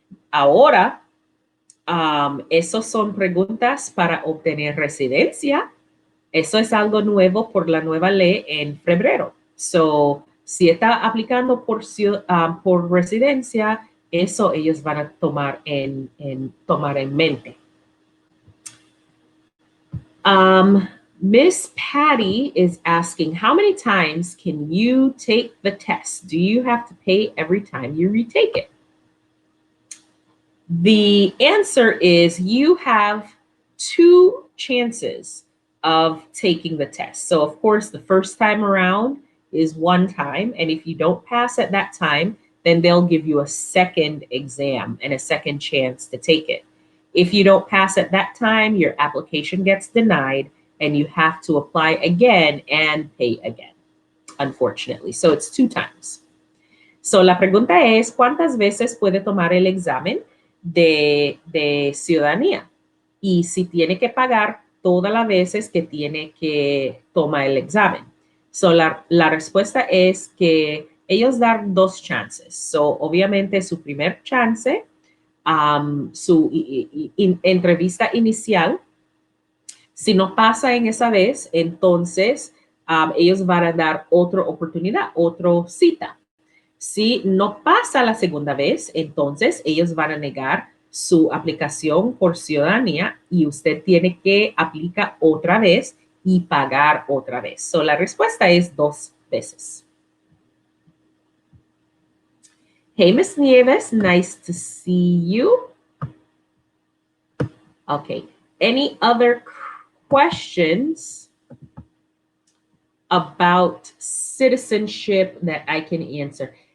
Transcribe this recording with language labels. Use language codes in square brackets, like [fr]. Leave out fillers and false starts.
[es] Ahora, esos son preguntas para obtener residencia. Eso es algo nuevo por la nueva ley en febrero. So, si está aplicando por residencia, eso ellos van a tomar en mente. [en] Miss Patty is asking, how many times can you take the test? Do you have to pay every time you retake it? The answer is you have two chances of taking the test. So, of course, the first time around is one time. And if you don't pass at that time, then they'll give you a second exam and a second chance to take it. If you don't pass at that time, your application gets denied and you have to apply again and pay again, unfortunately. So, it's two times. [es] So, la pregunta es, ¿cuántas veces puede tomar el examen de ciudadanía? Y si tiene que pagar todas las veces que tiene que tomar el examen. So, la respuesta es que ellos dan dos chances. So, obviamente, su primer chance, su entrevista inicial, si no pasa en esa vez, entonces ellos van a dar otra oportunidad, otra cita. Si no pasa la segunda vez, entonces ellos van a negar su aplicación por ciudadanía y usted tiene que aplicar otra vez y pagar otra vez. So, la respuesta es dos veces. [en] Hey, Miss Nieves, nice to see you. Okay, any other questions about citizenship that I can answer?